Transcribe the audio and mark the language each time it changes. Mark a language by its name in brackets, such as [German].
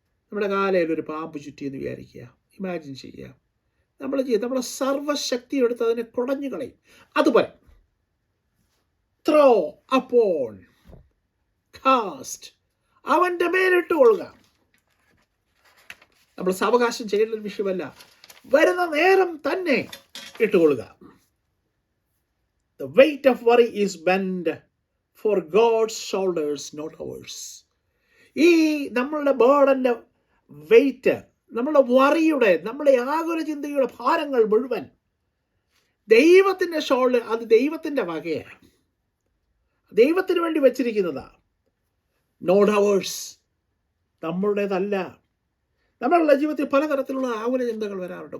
[Malayalam] നമ്മുടെ കാലയിൽ ഒരു പാമ്പ് ചുറ്റിയെന്ന് വിചാരിക്കുക. ഇമാജിൻ ചെയ്യുക. നമ്മുടെ സർവശക്തി എടുത്ത് അതിനെ കുടഞ്ഞു കളയും. അതുപോലെ [English] throw upon, [Malayalam] കാസ്റ്റ്, അവൻ്റെ മേലിട്ട് കൊള്ളുക. നമ്മൾ സാവകാശം ചെയ്യേണ്ട ഒരു വിഷയമല്ല, വരുന്ന നേരം തന്നെ ഇട്ടുകൊള്ളുക. [English] The weight of worry is bent for God's shoulders, not ours. [Malayalam] ഈ നമ്മളുടെ ബേർഡൻ്റെ വെയിറ്റ്, നമ്മളുടെ വറിയുടെ, നമ്മളുടെ ആകുല ചിന്തയുടെ ഭാരങ്ങൾ മുഴുവൻ ദൈവത്തിൻ്റെ ഷോൾഡർ, അത് ദൈവത്തിൻ്റെ വകയാണ്, ദൈവത്തിന് വേണ്ടി വെച്ചിരിക്കുന്നതാ. [English] not ours, [Malayalam] നമ്മളുടേതല്ല. നമ്മളുടെ ജീവിതത്തിൽ പലതരത്തിലുള്ള ആകുല ചിന്തകൾ വരാറുണ്ട്.